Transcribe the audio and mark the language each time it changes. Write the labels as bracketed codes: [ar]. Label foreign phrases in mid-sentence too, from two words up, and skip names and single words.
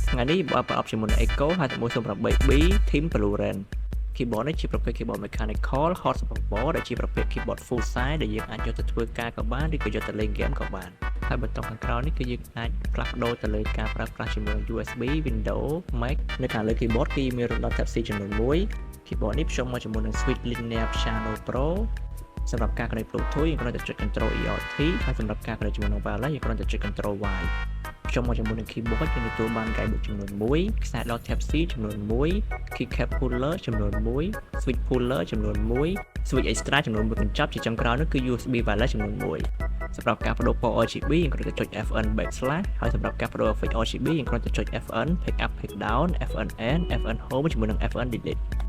[km] ថ្ងៃនេះបើប្រអប់ជាមួយនឹង Echo 5108B Team Bluren keyboard នេះជាប្រភេទ [en] keyboard mechanical hot support [km] ដែលជាប្រភេទ [en] keyboard full size [km] ដែលយើងអាចយកទៅធ្វើការក៏បានឬក៏យកទៅលេង game ក៏បានហើយបន្តខាង ក្រោយនេះគឺយើងអាចផ្លាស់ប្ដូរទៅលើការប្រើប្រាស់ជាមួយ USB Windows Mac នៅខាងលើ keyboard គឺមានរំដោះ Type C ចំនួន1 keyboard នេះភ្ជាប់មកជាមួយនឹង [en] switch linear piano pro [km] សម្រាប់ការ [en] connect Bluetooth [km] យើងគ្រាន់តែចុច [en] Control ERT [km] ហើយសម្រាប់ការ connect ជាមួយនឹង wireless យើងគ្រាន់តែចុច [en] Control Y [km] ភ្ជាប់មកជាមួយនឹង keyboard យើងទទួលបាន guidebook ចំនួន1ខ្សែដក Type C ចំនួន1 [en] keycap puller [km] ចំនួន1 [en] switch puller [km] ចំនួន1 [en] switch extra [km] ចំនួន1កញ្ចប់ជាចុងក្រោយនោះគឺ [en] USB wireless [km] ចំនួន1សម្រាប់ការបដូរពណ៌ RGB យើងគ្រាន់តែចុច [en] FN backslash [km] ហើយសម្រាប់ការបដូរ [en] effect RGB [km] យើងគ្រាន់តែចុច [en] FN pick up pick down FN end FN home [km] ជាមួយនឹង [en] FN delete